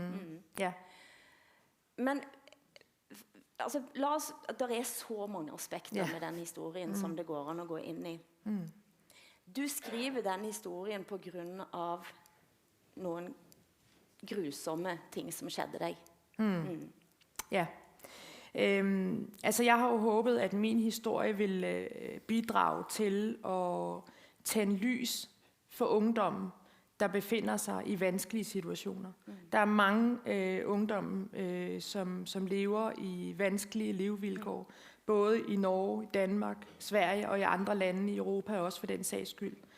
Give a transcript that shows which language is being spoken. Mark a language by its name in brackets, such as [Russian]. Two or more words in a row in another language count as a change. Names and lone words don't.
[Norwegian] Men altså, der er så mange aspekter med den historien som det går an å gå inn i. Du skriver den historien på grunn av noen grusomme ting som skjedde deg. Ja. [Danish] Altså, jeg har jo håbet, at min historie vil bidrage til at tænde lys for ungdommen, der befinder sig i vanskelige situationer. Der er mange ungdomme, som lever i vanskelige levevilkår, både i Norge, Danmark, Sverige og i andre lande i Europa, også for den sags skyld.